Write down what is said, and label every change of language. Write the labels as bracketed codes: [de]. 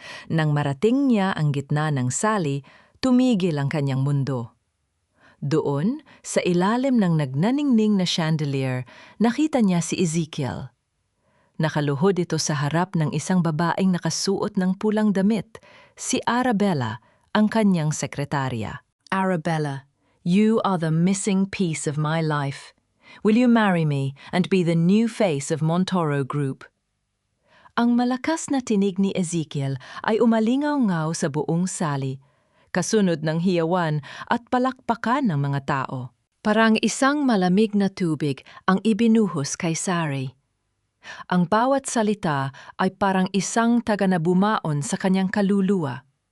[tl] Nang marating niya ang gitna ng sali, tumigil ang kanyang mundo. Doon, sa ilalim ng nagnaningning na chandelier, nakita niya si Ezekiel. Nakaluhod ito sa harap ng isang babaeng nakasuot ng pulang damit, si Arabella, ang kanyang sekretarya. [en] Arabella, you are the missing piece of my life. Will you marry me and be the new face of Montoro Group? [tl] Ang malakas na tinig ni Ezekiel ay umalingaw-ngaw sa buong sali, kasunod ng hiyawan at palakpakan ng mga tao. Parang isang malamig na tubig ang ibinuhos kay Sari. Ang bawat salita ay parang isang taga na bumaon sa kanyang kaluluwa.